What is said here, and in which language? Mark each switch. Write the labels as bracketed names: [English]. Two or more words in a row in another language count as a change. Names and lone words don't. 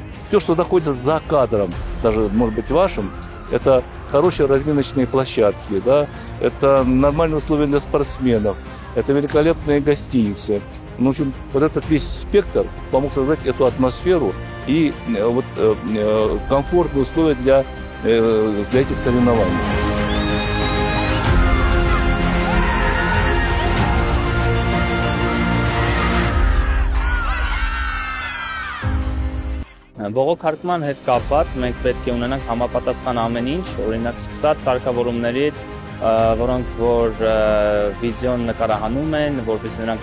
[Russian] Все, что находится за кадром, даже, может быть, вашим, это хорошие разминочные площадки, да? Это нормальные условия для спортсменов, это великолепные гостиницы. Ну, в общем, вот этот весь спектр помог создать эту атмосферу и вот комфортные условия для этих соревнований. [Armenian] Բողոքարկման հետ կապված մենք պետք է ունենանք համապատասխան ամեն ինչ, օրինակ սկսած սարքավորումներից, որոնք որ վիդեոն նկարահանում են, որպեսզի նրանք